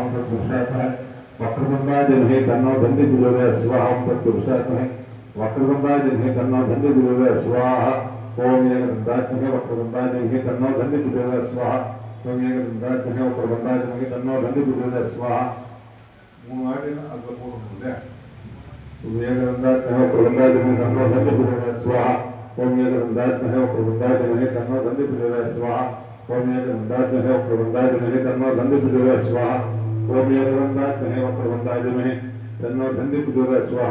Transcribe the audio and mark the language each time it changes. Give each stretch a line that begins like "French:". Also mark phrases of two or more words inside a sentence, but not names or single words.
Sanskrit: ओम तत्पुरुषात्मनः वक्रतुण्डाय धीमहि तन्नो धन्य प्रचोदयात् स्वाहा. ओम तत्पुरुषात्मनः वक्रतुण्डाय धीमहि तन्नो धन्य प्रचोदयात् स्वाहा. ओम एकदन्तात्मने वक्रतुण्डाय धीमहि तन्नो धन्य प्रचोदयात् स्वाहा. ओम एकदन्तात्मने वक्रतुण्डाय धीमहि तन्नो धन्य प्रचोदयात् स्वाहा.
Tamil: மூணு வாட்டி அதுல போடணும் இல்லையா?
Sanskrit: एकदन्तात्मने वक्रतुण्डाय धीमहि तन्नो धन्य प्रचोदयात् स्वाहा. ओम एकदन्तात्मने वक्रतुण्डाय धीमहि तन्नो धन्य प्रचोदयात् स्वाहा. ओम एकदन्तात्मने वक्रतुण्डाय धीमहि तन्नो धन्य प्रचोदयात् स्वाहा. ओम एकदन्तात्मने वक्रतुण्डाय धीमहि तन्नो धन्य प्रचोदयात् स्वाहा.